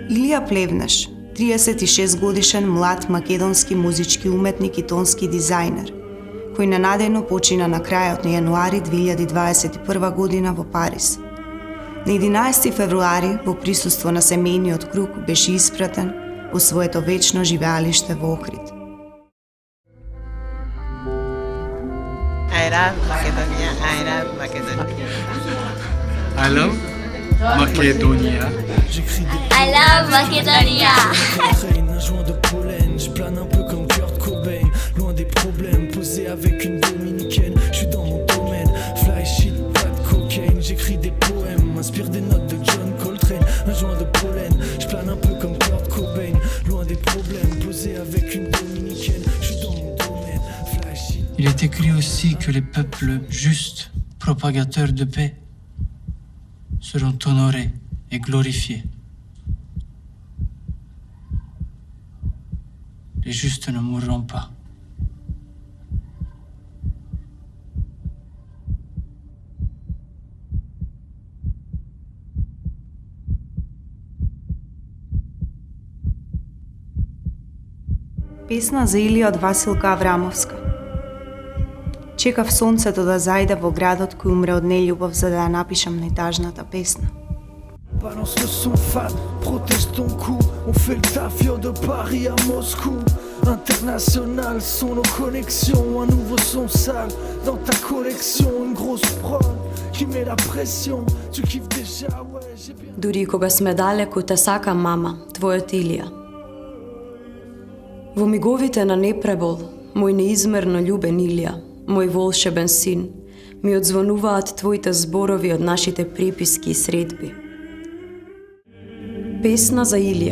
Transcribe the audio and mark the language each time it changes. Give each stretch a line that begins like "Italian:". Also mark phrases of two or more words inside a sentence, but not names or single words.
Macedonian: Илија Плевнеш, 36-годишен млад македонски музички уметник и тонски дизајнер, кој ненадејно почина на крајот на јануари 2021 година во Париз. На 11 февруари, во присуство на семејниот круг, беше испратен во своето вечно живеалиште во Охрид.
English: I love Macedonia, I love Macedonia. I love Macedonia. I love Macedonia.
French: Un joint de pollen, je plane un peu comme Kurt Cobain, loin des problèmes, posé avec une dominicaine. Je suis dans mon domaine,
English: fly shit,
French: pas de cocaine. J'écris des poèmes, m'inspire des notes de John Coltrane. Un joint de pollen, je plane un peu comme Kurt Cobain, loin des problèmes, posé avec une dominicaine. Je suis dans mon domaine,
English: fly shit.
French: Il est écrit aussi que les peuples justes, propagateurs de paix, seront honorés et glorifiés. Les justes ne mourront pas.
Macedonian: Песна за Илија од Василка Аврамовска. Чекав сонцето да зајде во градот кој умре од нељубов за да ја напишам најтажната песна.
French: Balance le son fan, protège ton cou. On fait le taf, yo, de Paris à Moscou. International sont nos connexions. Un nouveau son sale dans ta collection. Une grosse prod qui met la pression. Tu kiffes déjà, ouais, j'ai bien.
Macedonian: Дури кога сме далеку, те сакам, мама, твојот Илија. Во миговите на непребол, мој неизмерно љубен Илија, мој волшебен син, ми одзвонуваат твоите зборови од нашите приписки и средби. Песна за Илија.